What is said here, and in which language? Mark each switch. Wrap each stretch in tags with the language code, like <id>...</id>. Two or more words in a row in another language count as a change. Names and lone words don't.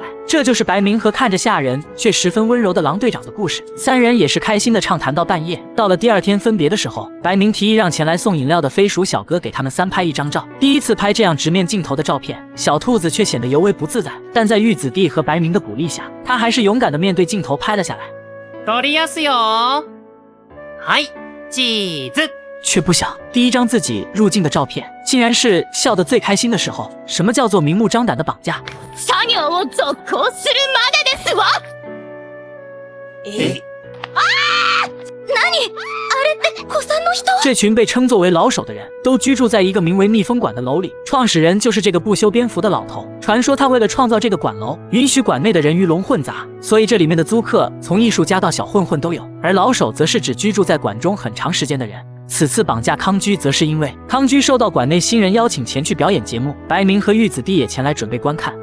<zh>这就是白明和看着吓人却十分温柔的狼队长的故事。3人也是开心的畅谈到半夜。到了第2天分别的时候，白明提议让前来送饮料的飞鼠小哥给他们3拍1张照。第一次拍这样直面镜头的照片，小兔子却显得尤为不自在，但在玉子弟和白明的鼓励下，他还是勇敢的面对镜头拍了下来。</zh> <ja>撮りやすよ。はい、チーズ。</ja> <zh>却不想第一张自己入镜的照片，竟然是笑得最开心的时候。什么叫做明目张胆的绑架？</zh> <ja>作業を続行するまでですわ。何？あれって古参の人？</ja> <zh>这群被称作为老手的人都居住在一个名为蜜蜂馆的楼里，创始人就是这个不修边幅的老头。传说他为了创造这个馆楼，允许馆内的人鱼龙混杂，所以这里面的租客从艺术家到小混混都有，而老手则是指居住在馆中很长时间的人。此次绑架康居，则是因为康居受到馆内新人邀请前去表演节目，白明和玉子弟也前来准备观看。</zh>